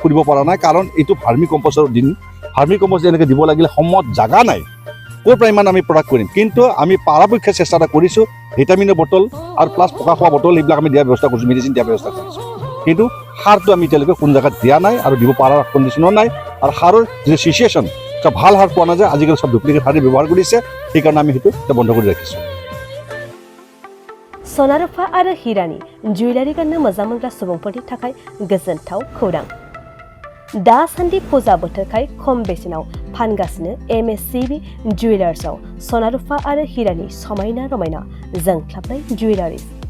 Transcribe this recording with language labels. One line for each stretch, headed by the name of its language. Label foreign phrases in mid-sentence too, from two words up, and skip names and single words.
Assamese: কৰিব পৰা নাই কাৰণ এইটো ভাৰ্মি কম্পষ্টৰ দিন ভাৰ্মি কম্পষ্ট এনেকৈ দিব লাগিলে সময়ত জাগা নাই ক'ৰ পৰা ইমান আমি প্ৰডাক্ট কৰিম কিন্তু আমি পৰাপক্ষে চেষ্টা এটা কৰিছোঁ ভিটামিনৰ বটল আৰু প্লাছ পকা খোৱা বটল এইবিলাক আমি দিয়াৰ ব্যৱস্থা কৰিছোঁ মেডিচিন দিয়াৰ ব্যৱস্থা কৰিছোঁ কিন্তু সাৰটো আমি এতিয়ালৈকে কোনো জেগাত দিয়া নাই আৰু দিব পৰাৰ কণ্ডিশ্যনো নাই আৰু সাৰৰ যিটো চিচুৱেশ্যন চব ভাল সাৰ পোৱা নাযায় আজিকালি চব ডুপ্লিকেট সাৰেই ব্যৱহাৰ কৰিছে সেইকাৰণে আমি সেইটো এতিয়া বন্ধ কৰি ৰাখিছোঁ
Bodo: सनारुफा आरो हिरानि जुवेलारि गाननो मोजां मोनग्रा सुबुंफोरनि थाखाय गोजोनथाव खौरां दासान्दि फुजा बोथोरखाय खम बेसेनाव फानगासिनो MSCB जुवेलार्सआव सनारुफा आरो हिरानि समायना रमायना जोंख्लाबनाय जुवेलारि